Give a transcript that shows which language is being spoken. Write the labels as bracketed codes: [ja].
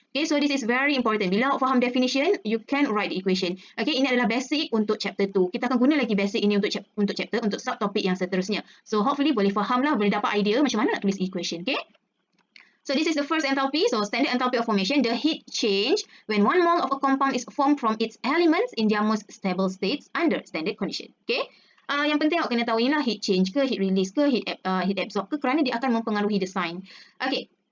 [en] Okay, so this is very important. Bila awak faham definition, you can write the equation. [ms] Okay, ini adalah basic untuk chapter 2. Kita akan guna lagi basic ini untuk chapter, untuk subtopik yang seterusnya. So hopefully boleh faham lah, boleh dapat idea macam mana nak tulis equation. Okay. [en] So this is the first enthalpy. So standard enthalpy of formation, the heat change when 1 mole of a compound is formed from its elements in their most stable states under standard condition. [ms] Okay. Yang penting awak kena tahu inilah heat change ke, heat release ke, heat absorb ke, kerana dia akan mempengaruhi the sign. Okay.